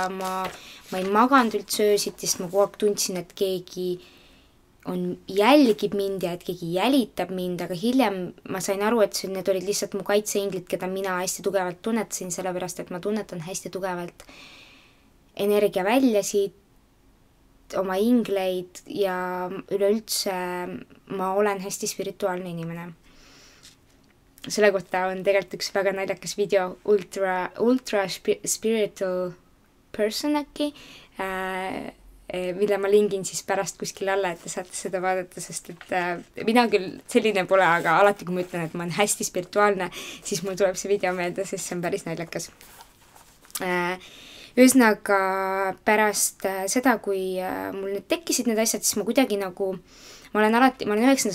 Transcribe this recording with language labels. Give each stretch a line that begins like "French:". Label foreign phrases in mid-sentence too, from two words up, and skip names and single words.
Estonian: ma ei maganud üldse öösiti, sest ma kogu aeg tundsin, et keegi jälgib mind ja et keegi jälitab mind, aga hiljem ma sain aru, et need olid lihtsalt mu kaitseinglid, keda mina hästi tugevalt tunnetasin, sellepärast, et ma tunnetan hästi tugevalt energiaväljasid, oma ingleid ja üleüldse ma olen hästi spirituaalne inimene. Selle kohta on tegelikult üks väga naljakas video
English: ultra spiritual person
Estonian: äkki, mille ma lingin siis pärast kuskil alla, et te saate seda vaadata, sest et mina küll selline pole, aga alati kui ma ütlen, et ma olen hästi spirituaalne, siis mul tuleb see video meelde, sest see on päris naljakas. Ühesõnaga pärast seda, kui mul nüüd tekkisid need asjad, siis ma kuidagi nagu, ma olen 9.